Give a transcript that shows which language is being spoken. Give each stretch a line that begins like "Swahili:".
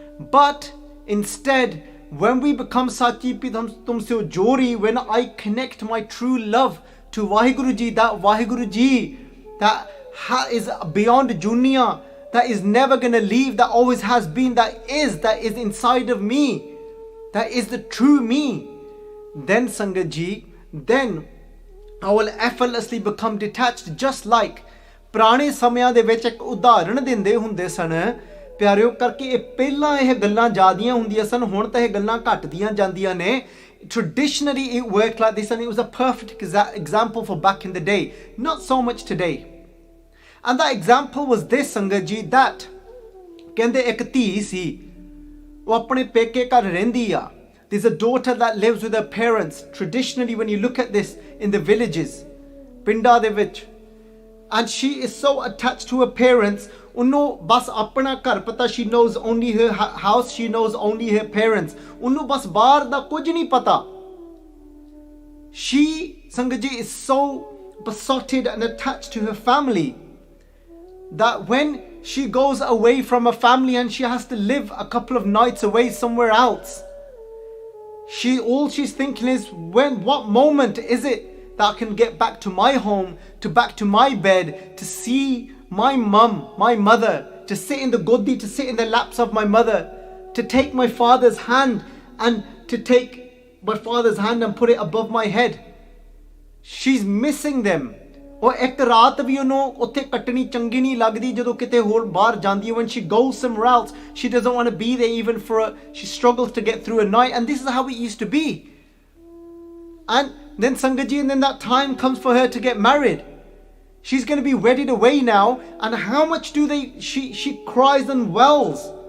English: But instead, when we become Sachi Pitham Tumsyo Jori, when I connect my true love to Vaheguru Ji, that Vaheguru Ji that is beyond dunya, that is never going to leave, that always has been, that is inside of me, that is the true me, then Sangat Ji, then I will effortlessly become detached. Just like
Punjabi: ਪੁਰਾਣੇ ਸਮਿਆਂ ਦੇ ਵਿੱਚ ਇੱਕ ਉਦਾਹਰਣ ਦਿੰਦੇ ਹੁੰਦੇ ਸਨ ਪਿਆਰਿਓ, ਕਰਕੇ ਇਹ ਪਹਿਲਾਂ ਇਹ ਗੱਲਾਂ ਜ਼ਿਆਦੀਆਂ ਹੁੰਦੀਆਂ ਸਨ, ਹੁਣ ਤਾਂ ਇਹ ਗੱਲਾਂ ਘਟਦੀਆਂ ਜਾਂਦੀਆਂ ਨੇ.
English: Traditionally it worked like this, and it was a perfect example for back in the day, not so much today. And that example was this, Sangat Ji, that
Punjabi: ਕਹਿੰਦੇ ਇੱਕ ਧੀ ਸੀ, ਉਹ ਆਪਣੇ ਪੇਕੇ ਘਰ ਰਹਿੰਦੀ ਆ.
English: There's a daughter that lives with her parents. Traditionally, when you look at this in the villages,
Punjabi: ਪਿੰਡਾਂ ਦੇ ਵਿੱਚ,
English: and she is so attached to her parents,
Punjabi: ਉਹਨੂੰ ਬਸ ਆਪਣਾ ਘਰ ਪਤਾ,
English: she knows only her house, she knows only her parents,
Punjabi: ਉਹਨੂੰ ਬਸ ਬਾਹਰ ਦਾ ਕੁਝ ਨਹੀਂ ਪਤਾ.
English: She, Sangat Ji, is so besotted and attached to her family that when she goes away from her family and she has to live a couple of nights away somewhere else, all she's thinking is, what moment is it that I can get back to my home, back to my bed, to see my mum, my mother, to sit in the godi, to sit in the laps of my mother, to take my father's hand and put it above my head. She's missing them.
Hindi: और एक रात भी
Punjabi: ਉਹਨੂੰ ਉੱਥੇ ਕੱਟਣੀ ਚੰਗੀ ਨਹੀਂ ਲੱਗਦੀ ਜਦੋਂ ਕਿਤੇ ਹੋਰ ਬਾਹਰ ਜਾਂਦੀ ਹੈ.
English: When she goes somewhere else, she doesn't want to be there even she struggles to get through a night. And this is how it used to be. And then Sangat Ji, and then that time comes for her to get married. She's going to be wedded away now, and how much she cries and wells.